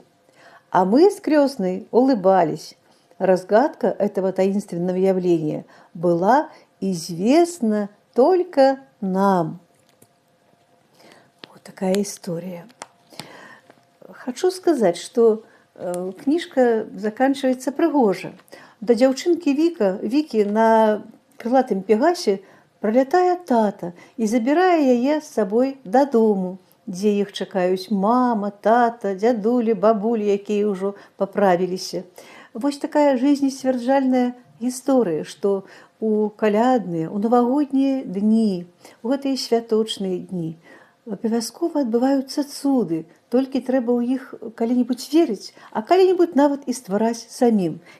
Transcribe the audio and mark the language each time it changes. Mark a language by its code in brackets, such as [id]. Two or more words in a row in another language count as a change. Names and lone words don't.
[ru] А мы с крестной улыбались. Разгадка этого таинственного явления была известна только нам. Такая история. Хочу сказать, что книжка заканчивается прыгожа. [be] До дзяўчынкі Вікі на крылатым пегасе пролетае тата і забірае яе з сабой дадому, дзе іх чакаюць мама, тата, дзядулі, бабулі, якія ўжо паправіліся. Вось такая жизнесцвярджальная гісторыя, што у калядныя, у навагоднія дні, у гэтыя святочныя дні абавязкова адбываюцца цуды, толькі трэба ў іх калі-небудзь верыць, а калі-небудзь нават і ствараць самім.